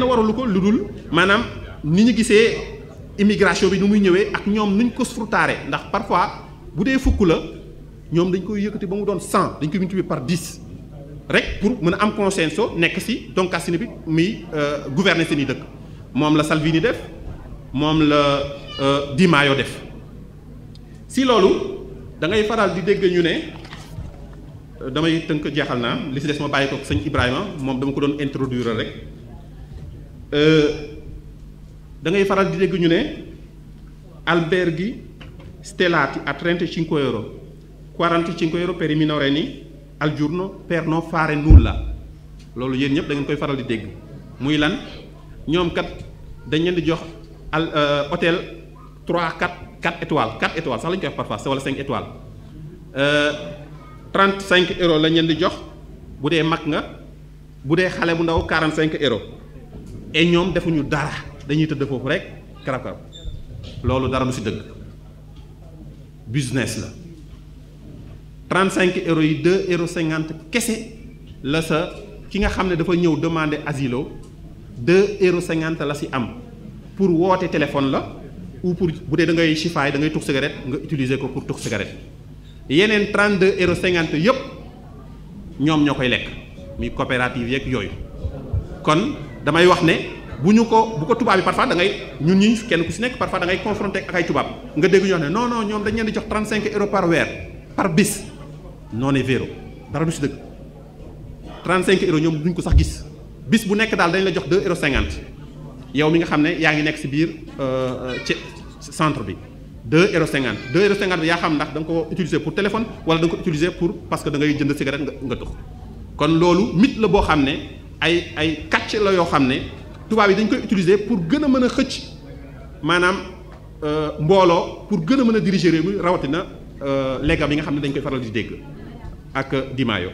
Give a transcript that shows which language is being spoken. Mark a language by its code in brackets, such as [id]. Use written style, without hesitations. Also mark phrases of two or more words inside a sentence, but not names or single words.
[wo] waralu ko lu dul maanaam ni ñu gisee immigration bi nu muy ñëwee ak ñoom nuñ ko fruitaare ndax parfois bu dee fukk la ñoom dañ koy yëkkati ba mu doon 100 dañ koy [fr] multiplier par [wo] 10 rek pour mën a am consensus nekk ci Doncassine bi muy gouverner seen i dëkk moom la Salvini def moom la Di Maio def ci loolu da ngay faral di dégg ñu ne damay tënk jeexal naa li ci des ma bàyyi ko sëñ Ibrahima moom dama ko doon introduire rek da ngay faral di dégg ñu ne [it] alberghi stellati a 35 euro 45 euro per i minorenni al giorno per non fare nulla [wo] loolu yéen ñëpp da ngeen koy faral di dégg muy lan ñoom kat dañ leen di jox [fr] hôtel 3 4 étoiles 4 étoiles [wo] sax la ñu koy wax parfois wala 5 étoiles 35 euros lañ leen di jox bu dee mag nga bu dee xale bu ndaw 45 euros et ñoom defuñu dara dañuy tëdd foofu rek karab loolu dara du ci dëgg business la 35 euros yi 2,50 euros kese la sa ki nga xam ne dafa ñëw [fr] demander asile [wo] 2,50 euros la ci am pour woote téléphone la ou pour bu dee da ngay chifaay da ngay tux cigarette nga utiliser ko pour tux cigarette yeneen 32,50 € yëpp ñoom ñoo koy lekk muy coopérative yeeg yooyu. kon damay wax ne bu ko tubaab yi parfois da ngay ñun ñi kenn ku si nekk parfois da ngay confronté ak ay tubaab nga dégg ñu wax ne non non ñoom dañ leen di jox 35 € par weer par bis [it] non è vero [wo] dara du si dëgg 35 € ñoom duñ ko sax gis bis bu nekk daal dañ la jox 2,50 € yow mi nga xam ne yaa ngi nekk si biir ci centre bi 2,50 €. 2,50 € bi yaa xam ndax da nga ko [fr] utiliser pour téléphone [wo] wala da nga ko [fr] utiliser pour parce que [wo] da ngay jënd cigarette nga tux kon loolu mythe la boo xam ne ay kàcc la yoo xam ne tubaab yi dañ koy utiliser pour gën a mën a xëcc maanaam mbooloo pour gën a mën a diriger réew mi rawatina léegam yi nga xam ne dañ koy faral di dégg ak Di Maio.